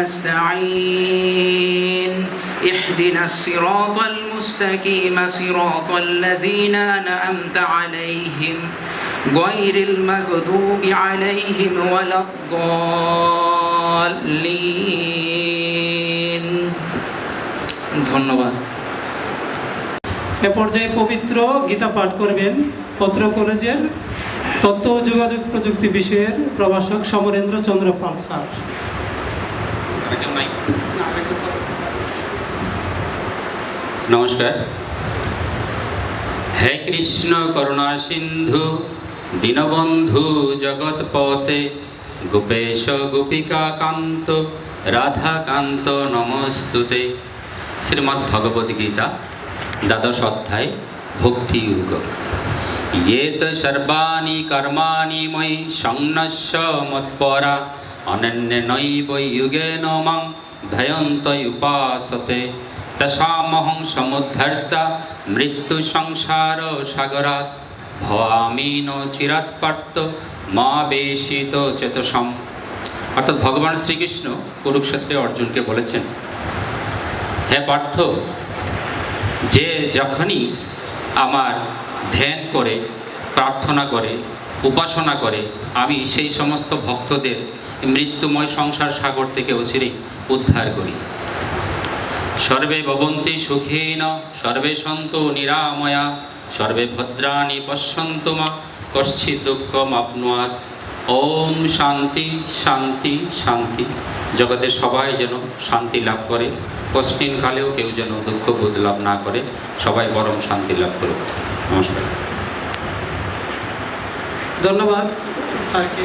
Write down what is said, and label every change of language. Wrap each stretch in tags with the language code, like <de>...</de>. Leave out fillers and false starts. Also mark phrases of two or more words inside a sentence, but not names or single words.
<ar>نستعين اهدنا الصراط المستقيم صراط الذين أنعمت عليهم غير المغضوب عليهم ولا الضالين ধন্যবাদ।</ar> <bn>এ পর্যায়ে পবিত্র গীতা পাঠ করবেন পত্র কলেজের তথ্য ও যোগাযোগ প্রযুক্তি বিষয়ের প্রভাষক সমরেন্দ্র চন্দ্র পাল স্যার। নমস্কার।</bn> <sa>হে কৃষ্ণ করুণা সিন্ধু দীনবন্ধু জগৎপতে গোপেশ গোপিকা কান্ত রাধাকান্ত নমস্তুতে।</sa> <bn>শ্রীমদ্ ভগবদ গীতা দ্বাদশ অধ্যায় ভক্তিযুগ।</bn> <sa>येत सर्वाणि कर्माणि मयि संन्यस्य मत्परा अनन्येनैव योगेन मां ध्यायन्त उपासते तस्माहं समुद्धर्ता मृत्युसंसारसागरात् भवामि न चिरात् पार्थ मा বেশিত চেতসম।</sa> <bn>অর্থাৎ ভগবান শ্রীকৃষ্ণ কুরুক্ষেত্রে অর্জুনকে বলেছেন, হে পার্থ, যে যখনই আমার ধ্যান করে, প্রার্থনা করে, উপাসনা করে, আমি সেই সমস্ত ভক্তদের মৃত্যুময় সংসার সাগর থেকে অচিরেই উদ্ধার করি।</bn> <sa>সর্বে ভবন্তি সুখেন সর্বে সন্তু নিরাময়া সর্বে ভদ্রাণি পশ্যন্তু মা কশ্চিৎ দুঃখম আপনুয়াৎ। ওম শান্তি শান্তি শান্তি।</sa> <bn>জগতের সবাই যেন শান্তি লাভ করে, কষ্টিন কালেও কেউ যেন দুঃখ বোধ লাভ না করে, সবাই পরম শান্তি লাভ করুক। নমস্কার। ধন্যবাদ স্যারকে।</bn>